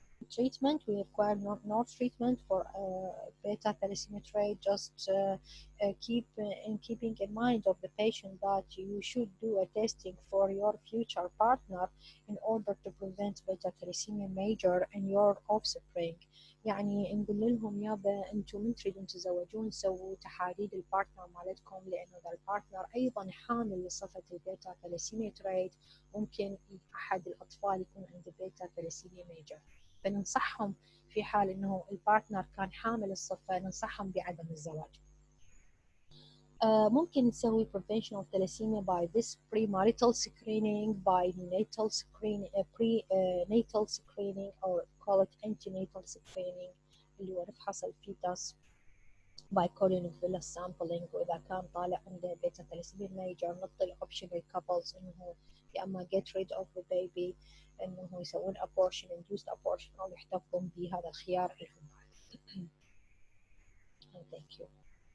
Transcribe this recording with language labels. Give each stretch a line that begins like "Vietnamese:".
English: Treatment, we require no treatment for beta thalassemia trait. Just keeping in mind of the patient that you should do a testing for your future partner in order to prevent beta thalassemia major in your offspring.
Arabic: يعني نقول لهم يابا انتم من تريدون تتزوجون سووا تحاليل البارتنر مالتكم، لانه اذا البارتنر ايضا حامل لصفه البيتا ثلاسيميا تريت ممكن احد الاطفال يكون عنده بيتا ثلاسيميا ميجر، فننصحهم في حال انه البارتنر كان حامل الصفه ننصحهم بعدم الزواج. ممكن نسوي
English: prevention of thalassemia by this premarital screening, by natal screening, prenatal screening, or call it antenatal screening
Arabic: اللي هو نفحص الفيتاس by colonic villus sampling، واذا كان طالع عنده بيتا ثلاسيميا ميجر نعطي الاوبشن للكابلز انه يا اما
English: get rid of the baby
Arabic: انه يسوون abortion, induced abortion، او يحتفظون بهذا الخيار لهم.
English: Thank you.